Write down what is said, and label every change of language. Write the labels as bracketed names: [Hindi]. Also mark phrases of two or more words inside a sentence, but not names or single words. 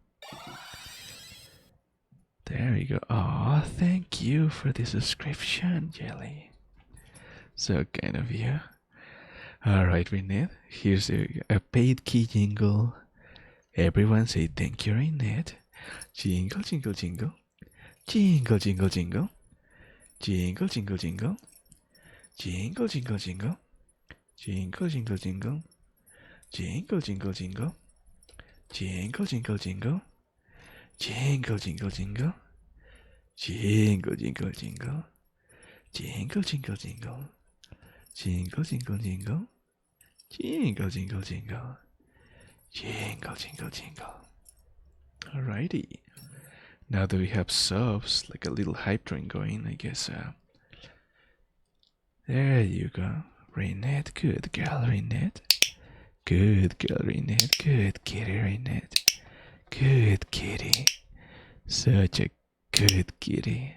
[English] There we go. Oh, thank you for the subscription, Jelly. So kind of you. Alright, Renette. Here's a paid key jingle. Everyone say thank you, Renette. Jingle, jingle, jingle. Jingle, jingle, jingle. Jingle, jingle, jingle. Jingle, jingle, jingle. Jingle, jingle, jingle. Jingle, jingle, jingle. Jingle, jingle, jingle. Jingle, jingle, jingle. Jingle, jingle, jingle. Jingle, jingle, jingle. Jingle, jingle, jingle. Jingle, jingle, jingle. Jingle, jingle, jingle. Alrighty. Now that we have subs, like a little hype train going, I guess. There you go. Rainette, good girl, Rainette. Good girl, Rainette. Good kitty, Rainette. Good kitty. Such a good kitty.